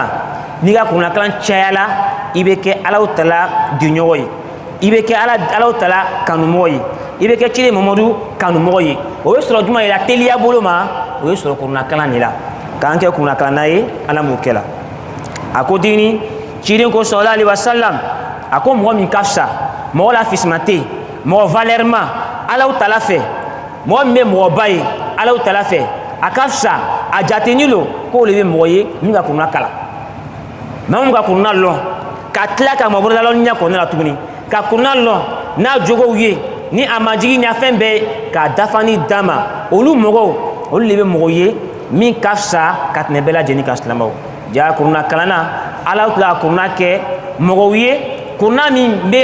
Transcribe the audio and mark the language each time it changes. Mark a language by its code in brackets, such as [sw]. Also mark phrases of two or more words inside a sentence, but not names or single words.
[bm] kalan cayala i bɛ kɛ alaw tala diɲɔgɔn ye i bɛ kɛ alaw tala kanumɔgɔ ye i bɛ kɛ ciden mamadu kanumɔgɔ ye o bɛ sɔrɔ jumɛn de la teliya bolo ma o bɛ sɔrɔ kuruna kalan de la k'an kɛ kuruna kalanna ye ala m'o kɛ la a ko dini ciden ko [ar] صلى الله عليه وسلم [bm] a ko mɔgɔ min ka fisa mɔgɔ la fisima tɛ yen mɔgɔ valeur ma alaw tala fɛ mɔgɔ min bɛ mɔgɔba ye alaw tala fɛ a ka fisa a jateni lo k'o de bɛ mɔgɔ ye min ka kuruna kalan maa min ka kuruna lɔn ka tila ka mɔbɔrɔla lɔn ɲɛ kɔnɔna la tuguni ka kuruna lɔn n'a jogow ye ni a ma jigi ɲa fɛn bɛɛ k'a dafa ni d'a ma olu mɔgɔw olu de bɛ mɔgɔ ye min ka fisa ka tɛmɛ bɛɛ lajɛlen kan silamɛw ja kuruna kalanna ala tila kuruna kɛ mɔgɔw ye kuruna min bɛ